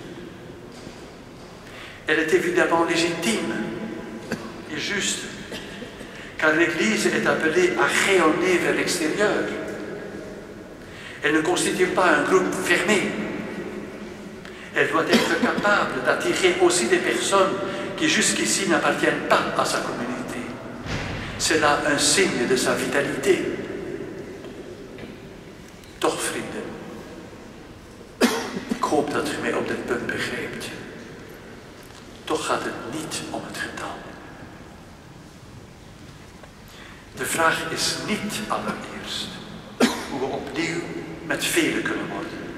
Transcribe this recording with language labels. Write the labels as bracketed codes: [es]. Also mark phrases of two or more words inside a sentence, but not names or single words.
[fr] Elle est évidemment légitime et juste, car l'Église est appelée à rayonner vers l'extérieur. Elle ne constitue pas un groupe fermé. Elle doit être capable d'attirer aussi des personnes qui jusqu'ici n'appartiennent pas à sa communauté. C'est là un signe de sa vitalité. [nl] Toch, vrienden, ik hoop dat u mij op dit punt begrijpt. Toch gaat het niet om het getal. De vraag is niet allereerst hoe we opnieuw met velen kunnen worden.